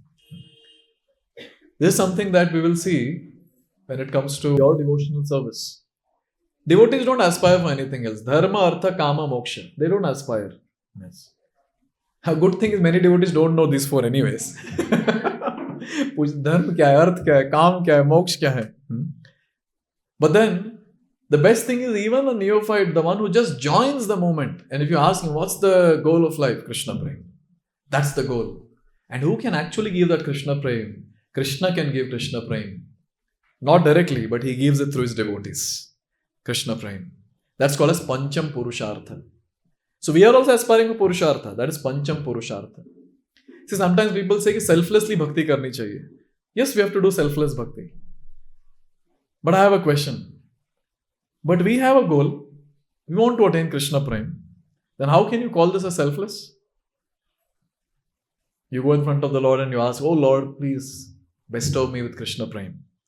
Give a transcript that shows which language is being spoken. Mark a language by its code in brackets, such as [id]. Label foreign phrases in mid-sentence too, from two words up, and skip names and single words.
[en] This is something that we will see when it comes to your devotional service. Devotees don't aspire for anything else. [sa] Dharma, Artha, Kama, Moksha. [en] They don't aspire. Yes. A good thing is many devotees don't know these four anyways. [hi] Dharma kya hai, Arth kya hai, Kam kya hai, Moksha kya hai. [en] But then, the best thing is even a neophyte, the one who just joins the moment. And if you ask him, what's the goal of life? Krishna Prem. That's the goal. And who can actually give that Krishna Prem? Krishna can give Krishna Prem. Not directly, but he gives it through his devotees. Krishna Prem. That's called as [sa] Pancham Purushartha. [en] So we are also aspiring for Purushartha. That is [sa] Pancham Purushartha. [en] See, sometimes people say selflessly [hi] bhakti karni chahiye. [en] Yes, we have to do selfless bhakti. But I have a question. But we have a goal. We want to attain Krishna Prem. Then how can you call this as selfless? You go in front of the Lord and you ask, oh Lord, please bestow me with Krishna Prem.